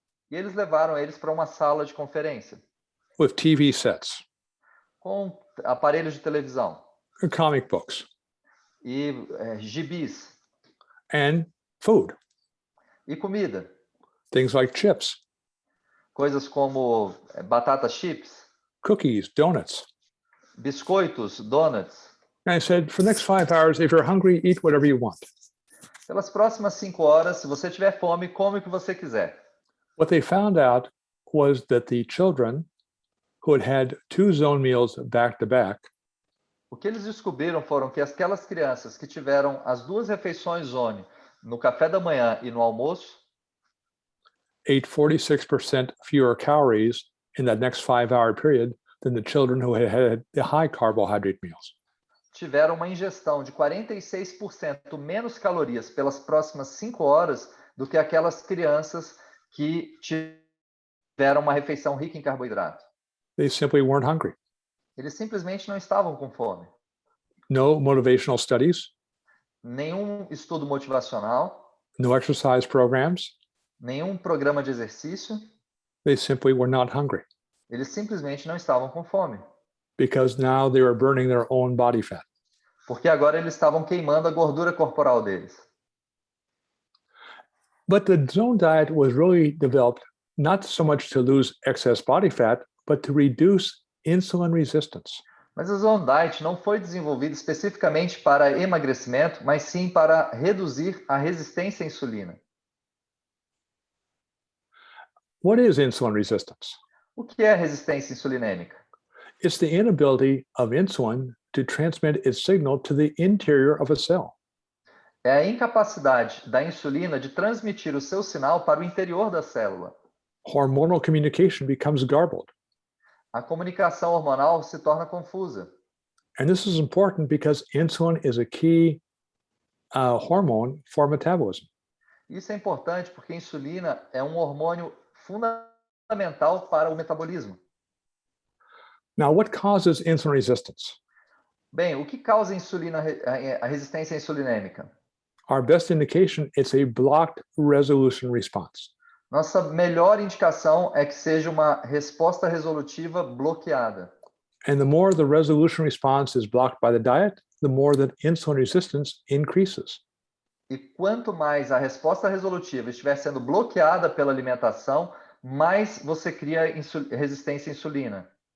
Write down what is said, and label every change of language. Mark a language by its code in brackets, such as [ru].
[pt] E eles levaram eles para uma sala de conferência, [en] with TV sets, [pt] com aparelhos de televisão [en] comic books, [pt] e gibis [en] and food, [pt] e comida. [en] things like chips, [pt] Coisas como batata chips, [en] cookies, donuts. [pt] biscoitos, donuts. [en] And I said, for the next 5 hours, if you're hungry, eat whatever you want. [pt] Pelas próximas 5 horas, se você tiver fome, come o que você quiser. [en] What they found out was that the children who had 2 zone meals back to back [pt] O que eles descobriram foram que aquelas crianças que tiveram as 2 refeições zone no café da manhã e no almoço, [en] ate 46% fewer calories in that next 5-hour period than the children who had the high carbohydrate meals. [pt] tiveram uma ingestão de 46% menos calorias pelas próximas 5 horas do que aquelas crianças que tiveram uma refeição rica em carboidrato. [en] They simply weren't hungry. [pt] Eles simplesmente não estavam com fome. [en] No motivational studies, [pt] Nenhum estudo motivacional, [en] no exercise programs. [pt] nenhum programa de exercício, [en] They simply were not hungry [pt] eles simplesmente não estavam com fome. [en] because now they were burning their own body fat. [pt] Porque agora eles estavam queimando a gordura corporal deles. [en] But the zone diet was really developed not so much to lose excess body fat, but to reduce insulin resistance. [pt] Mas a Zone Diet não foi desenvolvida especificamente para emagrecimento, mas sim para reduzir a resistência à insulina. [en] What is insulin resistance? [pt] O que é resistência insulinêmica? [en] It's the inability of insulin to transmit its signal to the interior of a cell. [pt] É a incapacidade da insulina de transmitir o seu sinal para o interior da célula. [en] Hormonal communication becomes garbled. [pt] A comunicação hormonal se torna confusa. [en] And this is important because insulin is a key hormone for metabolism. [pt] Isso é importante porque a insulina é um hormônio fundamental para o metabolismo. [en] Now, what causes insulin resistance? [pt] Bem, o que causa a resistência insulinêmica? [en] Our best indication is a blocked resolution response. [pt] Nossa melhor indicação é que seja uma resposta resolutiva bloqueada. [en] And the more the resolution response is blocked by the diet, the more that insulin resistance increases. [pt] E quanto mais a resposta resolutiva estiver sendo bloqueada pela alimentação, mais você cria resistência à insulina.